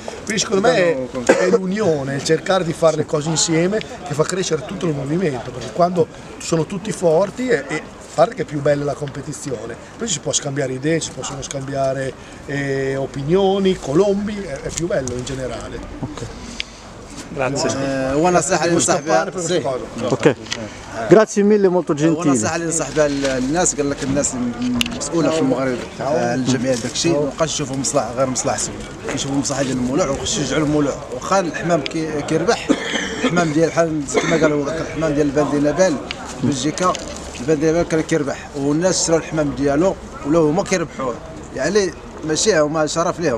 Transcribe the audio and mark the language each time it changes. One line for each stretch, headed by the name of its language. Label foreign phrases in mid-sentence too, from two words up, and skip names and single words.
Italian: Quindi secondo me è l'unione, cercare di fare le cose insieme che fa crescere tutto il movimento, perché quando sono tutti forti e parte che è più bella la competizione, poi si può scambiare idee, si possono scambiare opinioni, colombi, è più bello in generale. Okay.
Arabic: ونصيحة اللي ننصح بها
Italian: okay grazie mille molto gentile.
Arabic: ونصيحة اللي ننصح بها الناس، قال لك الناس المسؤولة في المغرب تاع الجمعية داك الشيء ما بقاش يشوفوا مصلحة غير مصلحة سوء، يشوفوا مصلحة ديال المولوع ويشجعوا المولوع، واخا الحمام كيربح الحمام ديال بحال كما قالوا الحمام ديال الفان دي نابال بلجيكا، الفان دي نابال كان كيربح والناس شراو الحمام ديالو ولاو هما كيربحوه، يعني ماشي هما شرف ليهم.